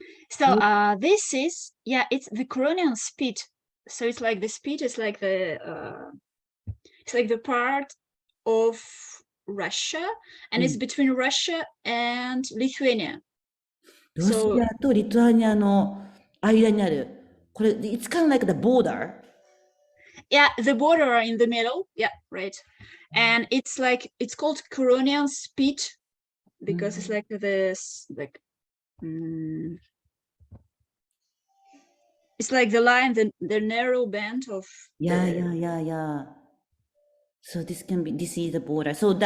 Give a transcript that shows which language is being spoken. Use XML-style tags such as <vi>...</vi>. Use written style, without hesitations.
<en>So this is, yeah, it's the Coronian spit. So it's like the spit is like the part of Russia, and it's between Russia and Lithuania.</en> <ja>ロシアとリトアニアの間にある。これ、</ja> <en>it's kind of like the border. Yeah, the border in the middle. Yeah, right. And it's called Curonian Spit because it's like this, like, it's like the line, the narrow band of. Yeah. So this is the border. So the</en>